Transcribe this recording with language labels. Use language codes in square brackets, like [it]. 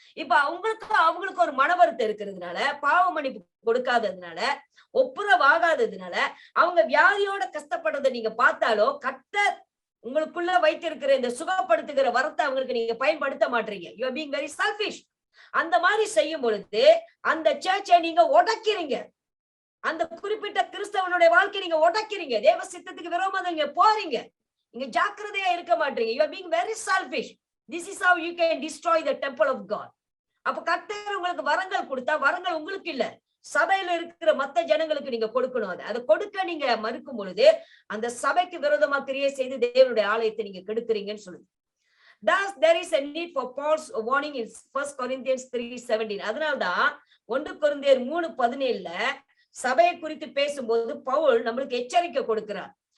[ta] இப்ப அவங்களுக்கு ஒரு மனவருத்தம் இருக்கிறதுனால, பாவ மன்னிப்பு கொடுக்காததுனால, ஒப்புரவாகாததுனால, அவங்க வியாதியோட கஷ்டப்படுறதை நீங்க பார்த்தாலோ கர்த்தர் உங்களுக்குள்ள வைத்திருக்கிற இந்த சுகப்படுத்துகிற வரத்தை அவங்களுக்கு நீங்க பயன்படுத்த மாட்டீங்க. [en] You are being very selfish. [ta] அந்த மாதிரி செய்யும் பொழுது அந்த சர்ச்சை நீங்க உடைக்கிறீங்க. அந்த குறிப்பிட்ட கிறிஸ்தவனுடைய வாழ்க்கை நீங்க உடைக்கிறீங்க. தேவ சித்தத்துக்கு விரோதமா நீங்க போறீங்க. நீங்க ஜாக்கிரதையா இருக்க மாட்டீங்க. [en] You are being very selfish. This is how you can destroy the temple of God. [ta] அப்ப கர்த்தர் உங்களுக்கு வரங்கள் கொடுத்தா வரங்கள் உங்களுக்கு இல்ல, சபையில இருக்கிற மத்த ஜனங்களுக்கு நீங்க கொடுக்கணும். அதை கொடுக்க நீங்க மறுக்கும் பொழுது அந்த சபைக்கு விரோதமா கிரியை செய்து தேவனுடைய ஆலயத்தை நீங்க கெடுக்கிறீங்கன்னு சொல்லுது. [en] Thus there is a need for Paul's warning in 1 Corinthians 3:17. [ta] அதனால்தான் 1 கொரிந்தியர் 3:17 சபையை குறித்து பேசும்போது பவுல் நம்மளுக்கு எச்சரிக்கை கொடுக்கிறார்.